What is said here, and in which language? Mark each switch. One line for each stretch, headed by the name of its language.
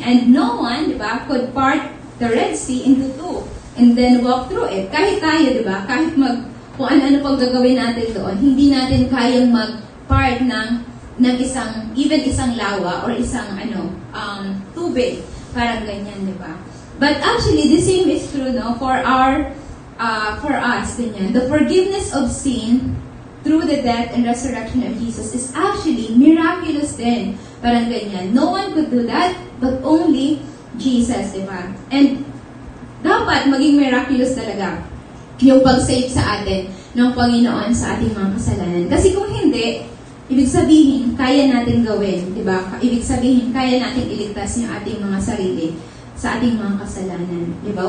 English: And no one, di ba, could part the Red Sea into two and then walk through it.
Filipino: Kahit tayo, di ba, kahit kung ano-ano pang gagawin natin doon, hindi natin kayang mag-part ng isang lawa or isang tubig.
English: Parang ganyan, di ba? But actually, the same is true, no, for us, ganyan. The forgiveness of sin through the death and resurrection of Jesus is actually miraculous din.
Filipino: Parang ganyan.
English: No one could do that, but only Jesus, di ba?
Filipino: And dapat maging miraculous talaga yung pag-save sa atin ng Panginoon sa ating mga kasalanan. Kasi kung hindi, ibig sabihin, kaya natin gawin, di ba? Ibig sabihin, kaya natin iligtas yung ating mga sarili sa ating mga kasalanan, di ba?